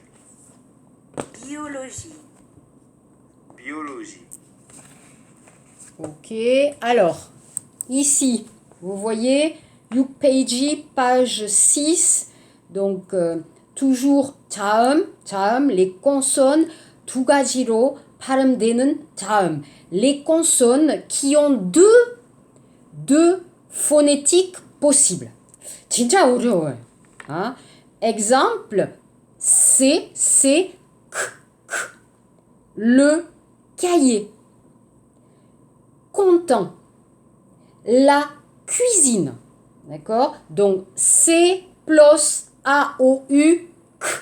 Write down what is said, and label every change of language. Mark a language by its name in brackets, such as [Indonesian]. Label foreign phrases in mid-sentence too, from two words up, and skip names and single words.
[French] biologie, biologie, Ok, alors, ici, vous voyez, Yukpeiji, page 6, donc toujours 자음, les consonnes, [Korean] 두 가지로 발음되는 자음. [French] Les consonnes qui ont deux phonétiques possibles. [Korean] 진짜 어려워요. [French] hein? Exemple, C, K. Le cahier. Content. La cuisine. D'accord? Donc, C plus A-O-U, K.